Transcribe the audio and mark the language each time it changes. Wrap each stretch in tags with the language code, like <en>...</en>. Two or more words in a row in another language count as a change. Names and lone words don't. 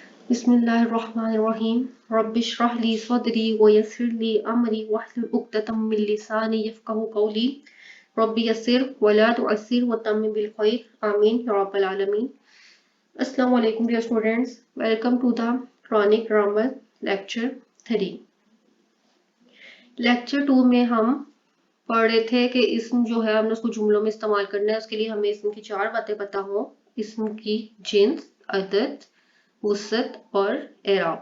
<ar>بسم الله الرحمن الرحيم رب اشرح لي صدري ويسر لي أمري واحلل عقدة من لساني يفقهوا قولي رب يسر ولا تعسر وتمم بالخير آمين يا رب العالمين. السلام عليكم</ar> <en>dear students, welcome to the Quranic grammar lecture 3.</en> <ur>لیکچر 2 میں ہم پڑھ رہے تھے کہ اسم جو ہے ہم نے اس کو جملوں میں استعمال کرنا ہے. اس کے لیے ہمیں اسم کی 4 باتیں پتا ہو۔ اسم کی جنس، عدد، وسعت اور اعراب.</ur>